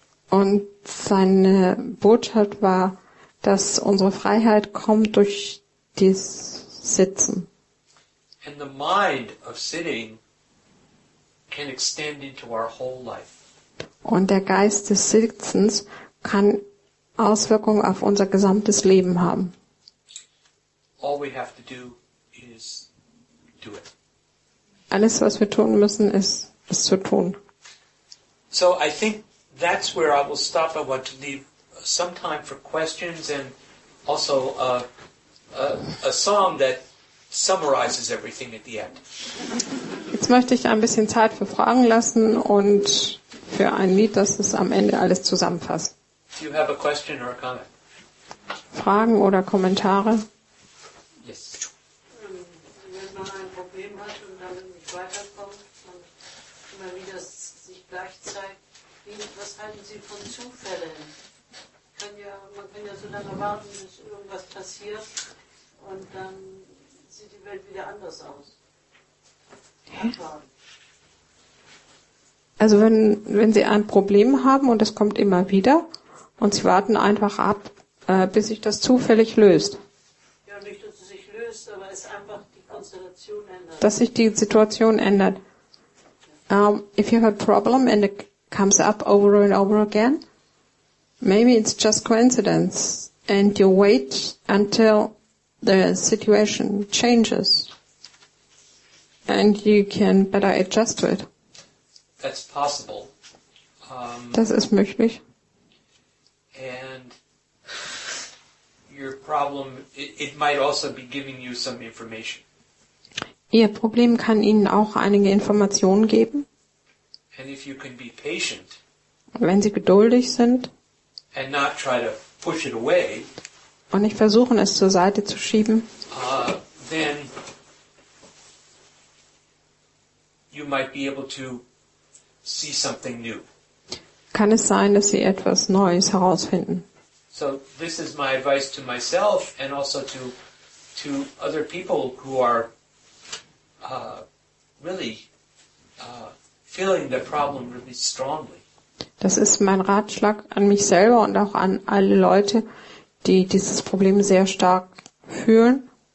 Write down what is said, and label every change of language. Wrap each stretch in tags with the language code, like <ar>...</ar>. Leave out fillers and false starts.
<de>Und seine Botschaft war, dass unsere Freiheit kommt durch das Sitzen.</de> <en>And the mind of sitting can extend into our whole life.</en> <de>Und der Geist des Sitzens kann Auswirkungen auf unser gesamtes Leben haben.</de> <en>All we have to do is do it.</en> <de>Alles, was wir tun müssen, ist es zu tun.</de> <en>So I think that's where I will stop. I want to leave some time for questions and also a song that summarizes everything at the end.</en> <de>Jetzt möchte ich ein bisschen Zeit für Fragen lassen und für ein Lied, das es am Ende alles zusammenfasst.</de> <en>Do you have a question or a comment?</en> <de>Fragen oder Kommentare?</de> <en>Yes.</en> <de>Wenn man ein Problem hat und damit nicht weiterkommt und immer wieder sich gleich zeigt, was halten Sie von Zufällen? Man kann ja so lange warten, bis irgendwas passiert und dann sieht die Welt wieder anders aus. Also wenn Sie ein Problem haben und es kommt immer wieder und Sie warten einfach ab, bis sich das zufällig löst. Ja, nicht, dass es sich löst, aber es einfach die Konstellation ändert. Dass sich die Situation ändert.</de> <en>If you have a problem and it comes up over and over again, maybe it's just coincidence and you wait until the situation changes and you can better adjust to it. That's possible.</en> <de>Das ist möglich.</de> <en>And your problem, it might also be giving you some information.</en> <de>Ihr Problem kann Ihnen auch einige Informationen geben.</de> <en>And if you can be patient</en> <de>Wenn Sie geduldig sind</de> <en>and not try to push it away,</en> <de>und nicht versuchen, es zur Seite zu schieben,</de> <en>then you might be able to see something new.</en> <de>kann es sein, dass Sie etwas Neues herausfinden.</de> <en>So this is my advice to myself and also to other people who are really feeling the problem really strongly.</en> <de>Das ist mein Ratschlag an mich selber und auch an alle Leute, die dieses Problem sehr stark fühlen.</de>